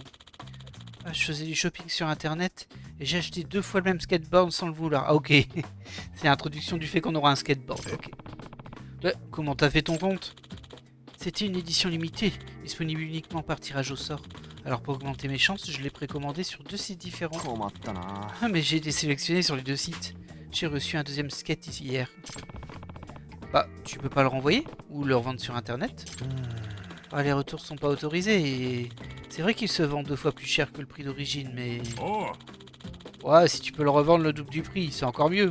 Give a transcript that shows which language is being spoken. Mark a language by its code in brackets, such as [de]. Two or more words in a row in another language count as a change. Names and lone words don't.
[fr] Ah, je faisais du shopping sur internet et j'ai acheté 2 fois le même skateboard sans le vouloir. Ah, ok. C'est l'introduction du fait qu'on aura un skateboard. Ok. Bah, comment t'as fait ton compte? C'était une édition limitée, disponible uniquement par tirage au sort. Alors pour augmenter mes chances, je l'ai précommandé sur 2 sites différents. [ja] 困ったな。 [fr] Ah, mais j'ai été sélectionné sur les 2 sites. J'ai reçu un deuxième skate ici hier. Bah, tu peux pas le renvoyer? Ou le revendre sur internet? Ah, les retours sont pas autorisés et... C'est vrai qu'il se vend 2 fois plus cher que le prix d'origine, mais... おう Ouais, si tu peux le revendre le double du prix, c'est encore mieux.